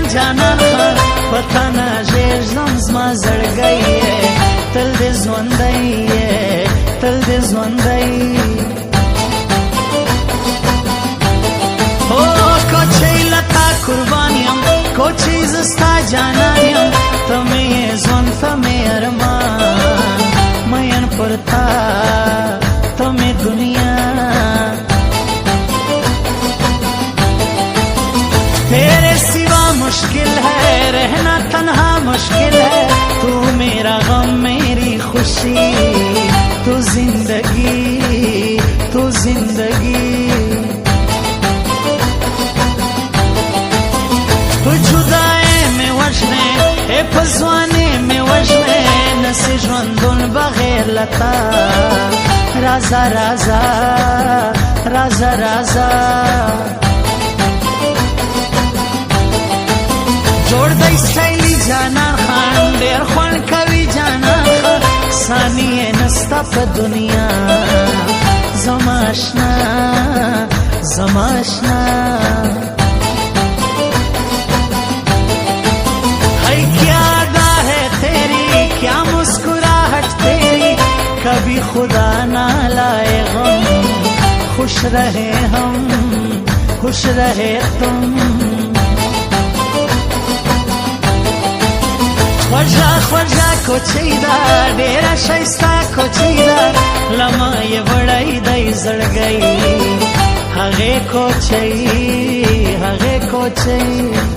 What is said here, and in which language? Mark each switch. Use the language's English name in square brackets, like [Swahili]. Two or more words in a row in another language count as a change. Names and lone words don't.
[Pashto] جانان خان پتا ناژې ژوند زما زړګی تل دې ژوندی تل دې ژوندی کوچی لتا قربان یم کوچی زستا جانان یم ته مې ژوند ته مې ارمان مین پر تا ته مې دنیا [Urdu] تیرے سوا مشکل ہے رہنا تنہا مشکل ہے تو میرا غم میری خوشی تو زندگی تو زندگی [Pashto] تو جدائے میں وجنے اے پزوانے میں وجنے نسی ژوندون بغیر لتا رازا رازا رازا رازا جوړ دی سټایلی جانان خان ډېر خوند کوي جانان خان ثانیې نسته په دنیا زما اشنا زما اشنا [Urdu] ہے کیا ادا ہے تیری کیا مسکراہٹ تیری کبھی خدا نہ لائے غم خوش رہے ہم خوش رہے تم [Pashto] خوږه خوږه کوچۍ ده ډېره ښایسته کوچۍ ده لمه یې وړی دی زړګی هغې کوچۍ هغې کوچۍ